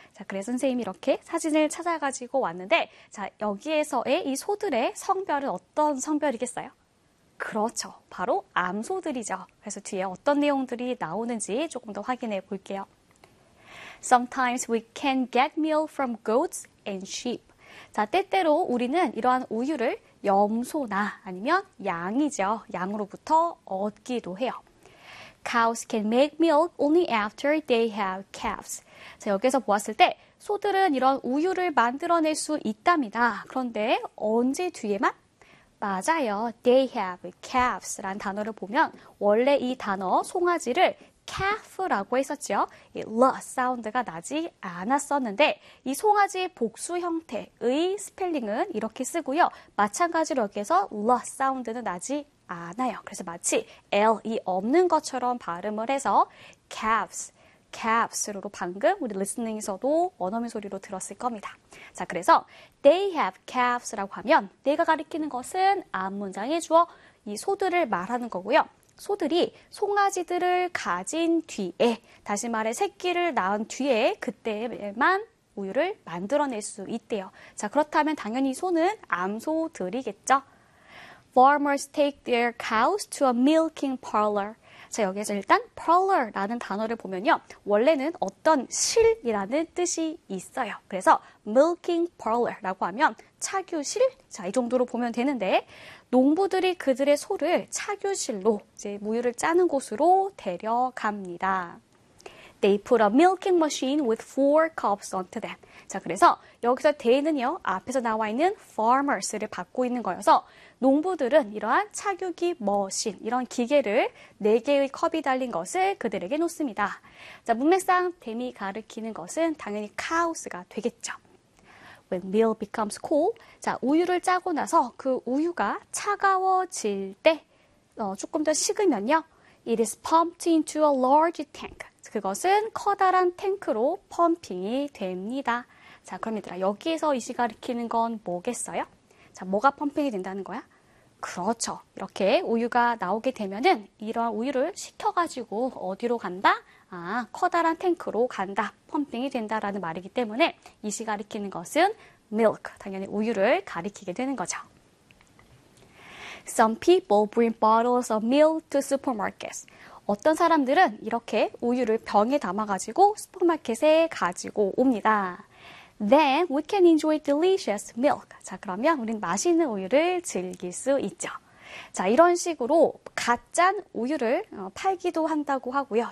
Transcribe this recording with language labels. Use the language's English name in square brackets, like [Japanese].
[Korean] 자, 그래서 선생님이 이렇게 사진을 찾아가지고 왔는데, 자, 여기에서의 이 소들의 성별은 어떤 성별이겠어요? 그렇죠. 바로 암소들이죠. 그래서 뒤에 어떤 내용들이 나오는지 조금 더 확인해 볼게요. [English] Sometimes we can get milk from goats and sheep. [Korean] 자, 때때로 우리는 이러한 우유를 염소나 아니면 양이죠. 양으로부터 얻기도 해요. [English] Cows can make milk only after they have calves. [Korean] 자, 여기서 보았을 때 소들은 이런 우유를 만들어낼 수 있답니다. 그런데 언제 뒤에만? 맞아요. [English] They have calves [Korean] 라는 단어를 보면 원래 이 단어 송아지를 calf라고 했었죠. 이 l 사운드가 나지 않았었는데 이 송아지의 복수 형태의 스펠링은 이렇게 쓰고요. 마찬가지로 여기에서 l 사운드는 나지 않아요. 그래서 마치 L이 없는 것처럼 발음을 해서 calves, calves로 방금 우리 리스닝에서도 원어민 소리로 들었을 겁니다. 자, 그래서 [English] they have calves [Korean] 라고 하면 내가 가리키는 것은 앞 문장의 주어 이 소들을 말하는 거고요. 소들이 송아지들을 가진 뒤에, 다시 말해 새끼를 낳은 뒤에 그때만 우유를 만들어낼 수 있대요. 자, 그렇다면 당연히 소는 암소들이겠죠. [English] Farmers take their cows to a milking parlor. [Korean] 자, 여기에서 일단 parlor라는 단어를 보면요. 원래는 어떤 실이라는 뜻이 있어요. 그래서 milking parlor라고 하면 차규실? 자, 이 정도로 보면 되는데 농부들이 그들의 소를 차규실로 이제 우유를 짜는 곳으로 데려갑니다. [English] They put a milking machine with four cups onto them. [Korean] 자, 그래서 여기서 they는요, 앞에서 나와 있는 farmers를 받고 있는 거여서 농부들은 이러한 차규기 머신, 이런 기계를 네 개의 컵이 달린 것을 그들에게 놓습니다. 자, 문맥상 them이 가리키는 것은 당연히 cows가 되겠죠. [English] When milk becomes cold, [Korean] 자, 우유를 짜고 나서 그 우유가 차가워질 때, 조금 더 식으면요, [English] it is pumped into a large tank. [Korean] 그것은 커다란 탱크로 펌핑이 됩니다. 자, 그럼 얘들아, 여기에서 이시 가리키는 건 뭐겠어요? 자, 뭐가 펌핑이 된다는 거야? 그렇죠. 이렇게 우유가 나오게 되면은 이러한 우유를 식혀가지고 어디로 간다? 아, 커다란 탱크로 간다. 펌핑이 된다라는 말이기 때문에 이시 가리키는 것은 milk. 당연히 우유를 가리키게 되는 거죠. [English] Some people bring bottles of milk to supermarkets. [Korean] 어떤 사람들은 이렇게 우유를 병에 담아가지고 슈퍼마켓에 가지고 옵니다. [English] Then we can enjoy delicious milk. [Korean] 자, 그러면 우린 맛있는 우유를 즐길 수 있죠. 자, 이런 식으로 가짠 우유를 팔기도 한다고 하고요.